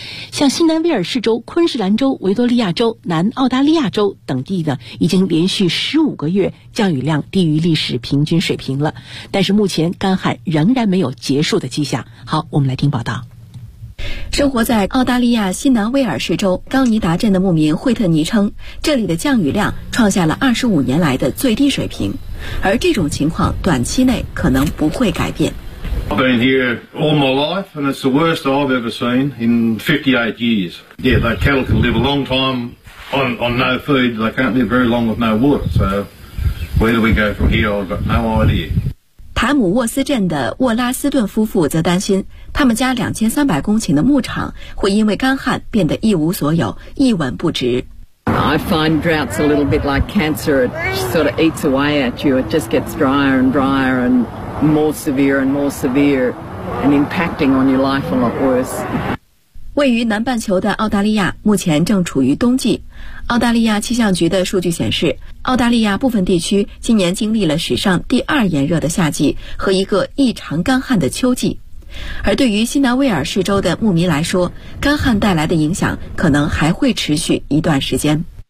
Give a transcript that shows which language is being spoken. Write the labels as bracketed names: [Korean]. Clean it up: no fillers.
[Chinese] 像新南威尔士州、昆士兰州、维多利亚州、南澳大利亚州等地呢，已经连续15个月降雨量低于历史平均水平了，但是目前干旱仍然没有结束的迹象。好，我们来听报道。生活在澳大利亚西南威尔士州高尼达镇的牧民惠特尼称，这里的降雨量创下了25年来的最低水平，而这种情况短期内可能不会改变。 [English] I've been here all my life and it's the worst I've ever seen in 58 years. Yeah, the cattle can live a long time on no food, they can't live very long with no water. So where do we go from here? I've got no idea. [Chinese] 塔姆沃斯镇的沃拉斯顿夫妇则担心，他们家2300公顷的牧场会因为干旱变得一无所有，一文不值。 [English] I find droughts a little bit like cancer. It sort of eats away at you. It just gets drier and drier and more severe and more severe, and impacting on your life a lot worse. [Chinese] 位于南半球的澳大利亚目前正处于冬季。澳大利亚气象局的数据显示，澳大利亚部分地区今年经历了史上第二炎热的夏季和一个异常干旱的秋季。而对于新南威尔士州的牧民来说，干旱带来的影响可能还会持续一段时间。